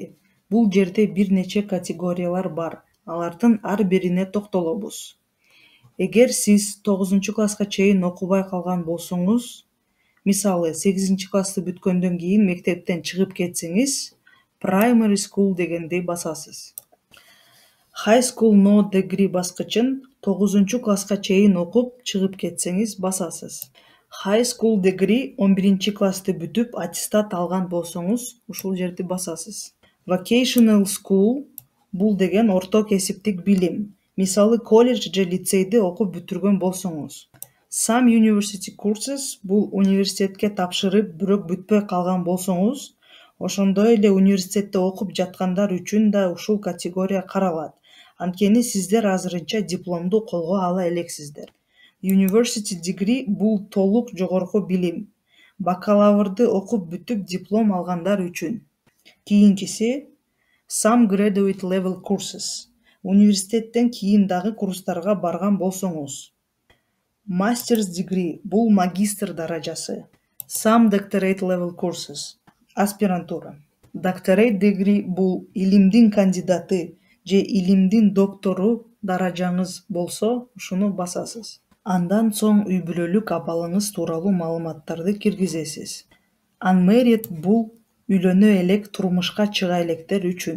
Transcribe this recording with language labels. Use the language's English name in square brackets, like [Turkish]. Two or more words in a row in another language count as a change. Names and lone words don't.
[Kyrgyz] Бул жерде бир нече категориялар бар. Алардын ар бирине токтолобуз. Эгер сиз 9 класска чейин окубай калган болсоңуз, мисалы 8 классты бүткөндөн кийин мектептен чыгып кетсеңиз, [English] primary school [Kyrgyz] дегенди басасыз. [English] High school no degree [Kyrgyz] баскычын 9 класска чейин окуп чыгып кетсеңиз басасыз. [English] High school degree [Kyrgyz] 11 классты бүтүп аттестат алган болсоңуз, ушул жерди басасыз. [English] Vocational school [Kyrgyz] бул деген орто кесиптик билим. Мисалы колледж же лицейди окуп бүтүргөн болсоңуз. [English] Some university courses [Kyrgyz] бул университетке тапшырып, бирок бүтпөй калган болсоңуз, ошондой эле университетте окуп жаткандар үчүн да ушул категория каралат. Анткени сиздер азырынча дипломду колго ала элексиздер. [English] University degree [Kyrgyz] бул толук жогорку билим. Бакалаврды окуп бүтүп диплом алгандар үчүн. [English] Кийинкиси some graduate level courses. [Kyrgyz] Университеттен кийин дагы курстарга барган болсоңуз. [English] Master's degree [Kyrgyz] бул магистр даражасы. [English] Some doctorate level courses. [Kyrgyz] Аспирантура. [English] Doctorate degree [Kyrgyz] бул илимдин кандидаты же илимдин доктору даражаңыз болсо, ушуну басасыз. Андан соң үй бүлөлүк абалыңыз тууралуу маалыматтарды киргизесиз. Unmarried бул үйлөнө элек, турмушка чыга электер үчүн.